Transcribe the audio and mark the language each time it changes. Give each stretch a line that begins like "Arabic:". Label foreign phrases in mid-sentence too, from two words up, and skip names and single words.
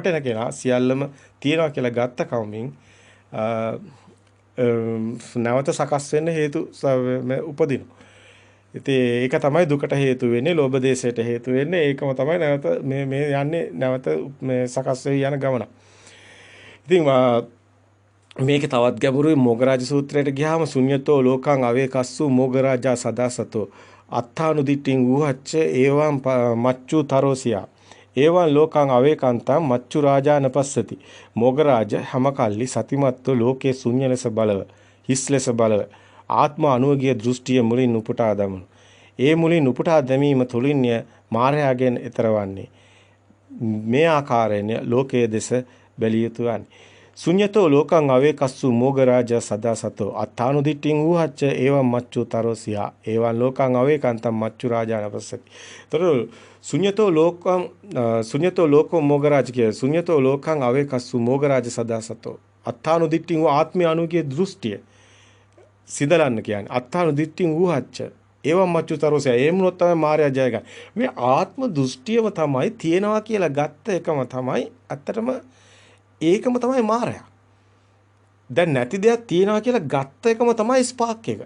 Sinhala: රැවටෙන කෙනා සියල්ලම තියනවා කියලා ගත්ත කවමින් නැවත සකස් වෙන්න හේතු උපදිනවා. ඉතින් ඒක තමයි දුකට හේතු වෙන්නේ, ලෝභ දේශයට හේතු වෙන්නේ. ඒකම තමයි නැවත මේ යන්නේ නැවත මේ සකස් වෙවි යන ගමන. ඉතින් මේකේ තවත් ගැඹුරුයි මොගරාජ සූත්‍රයට ගියාම
Pali: ශුන්‍යතෝ ලෝකං අවේකස්සු මොගරාජා සදාසතෝ අත්තානුදිට්ඨින් ඌහච්ච ඒවං මච්චු තරෝසියා ඒවං ලෝකං අවේකන්තං මච්චු රාජා නපස්සති
Sinhala: මොගරාජ හැමකල්ලි සතිමත්ව ලෝකේ ශුන්‍ය ලෙස බලව හිස් ලෙස බලව ආත්ම අනුවගිය දෘෂ්ටිය මුලින් උපුටා දමනු. ඒ මුලින් උපුටා දැමීම තුලින්ය මායාවෙන් එතරවන්නේ. මේ ආකාරයෙන් ලෝකයේ දෙස බැලිය යුතු වන්නේ.
Pali: ශුන්‍යතෝ ලෝකං අවේකස්සු මොගරාජ සදාසතෝ අත්තානුදිට්ඨින් ඌහච්ච ඒවං මච්චු තරෝසියා ඒවං ලෝකං අවේකන්තං මච්චු රාජා නපස්සති. ශුන්‍යතෝ ලෝකෝ මොගරාජ කිය ශුන්‍යතෝ ලෝකං අවේකස්සු මොගරාජ සදාසතෝ අත්තානුදිට්ඨින්
Sinhala: ආත්මය අනුගේ දෘෂ්ටිය සිදලන්න කියන්නේ
Pali: අත්තානුදිට්ඨින් ඌහච්ච ඒවං මච්චු තරෝසියා
Sinhala: ඒ මොනොත් තමයි මායя ජය ගන්න. මේ ආත්ම දෘෂ්ටියම තමයි තියනවා කියලා ගත්ත එකම තමයි ඇත්තටම ඒකම තමයි මායя. දැන් නැති දෙයක් තියනවා කියලා ගත්ත එකම තමයි ස්පාක් එක.